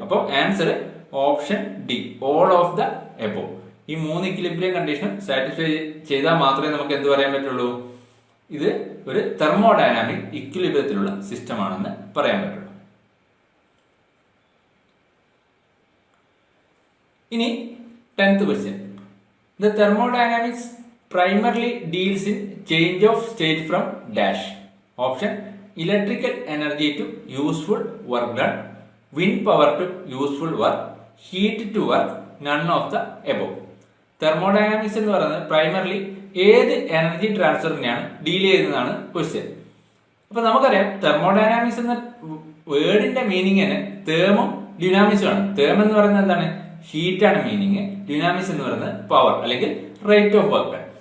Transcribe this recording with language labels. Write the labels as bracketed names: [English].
[Malayalam] അപ്പോൾ [English] Answer option D, all of the above. [Malayalam] ഈ 3 equilibrium കണ്ടീഷനും satisfy ചെയ്താൽ മാത്രമേ നമുക്ക് എന്ത് പറയാൻ പറ്റുള്ളൂ, ഇത് ഒരു തെർമോഡൈനാമിക് ഇക്വിലിബ്രിയത്തിലുള്ള സിസ്റ്റം ആണെന്ന് പറയാൻ പറ്റുള്ളൂ. ഇനി [English] 10th question, the thermodynamics primarily deals in change of state from dash. Option, electrical energy to useful work done, wind power to useful work, heat to work, none of the above. [Malayalam] Thermodynamics എന്ന് പറയുന്നത് primarily ഏത് energy ട്രാൻസ്ഫറിനെയാണ് deal ചെയ്യുന്നതാണ് question. അപ്പൊ നമുക്കറിയാം thermodynamics എന്ന വേർഡിന്റെ meaning തന്നെ തേമും ഡ്യൂനാമിക്സും ആണ്. Them എന്ന് പറയുന്നത് എന്താണ്, ഹീറ്റ് ആണ് മീനിങ്. ഡ്യൂനാമിക്സ് എന്ന് പറയുന്നത് പവർ അല്ലെങ്കിൽ റേറ്റ് ഓഫ് വർക്ക്.